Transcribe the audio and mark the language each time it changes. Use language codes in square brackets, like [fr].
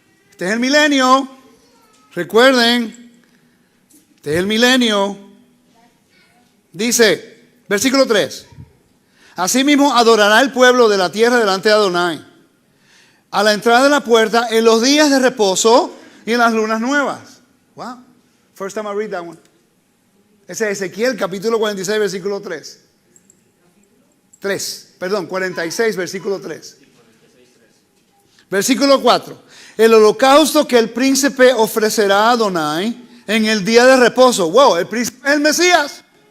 [es] Este es el milenio, recuerden, este es el milenio. Dice, versículo 3, asimismo adorará el pueblo de la tierra delante de Adonai, a la entrada de la puerta, en los días de reposo y en las lunas nuevas. [en] Wow, first time I read that one. [es] Ese es Ezequiel capítulo 46, versículo 3. 46, versículo 3. Versículo 4. El holocausto que el príncipe ofrecerá a Adonai en el día de reposo. Wow, el príncipe es el Mesías.